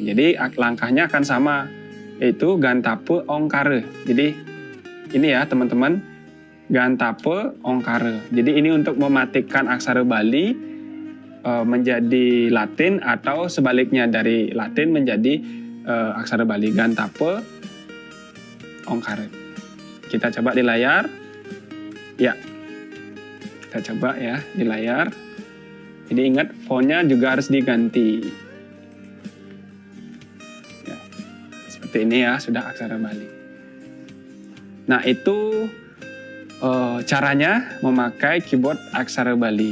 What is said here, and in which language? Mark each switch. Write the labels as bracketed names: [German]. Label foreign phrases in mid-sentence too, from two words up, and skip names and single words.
[Indonesian] Jadi langkahnya akan sama, yaitu gantape ongkare. Jadi ini ya teman-teman, gantape ongkare. Jadi ini untuk mematikan aksara Bali menjadi Latin atau sebaliknya dari Latin menjadi aksara Bali. Gantape ongkare. Kita coba di layar. Ya, kita coba ya di layar. Jadi ingat fontnya juga harus diganti. Ya, seperti ini ya, sudah aksara Bali. Nah itu caranya memakai keyboard aksara Bali.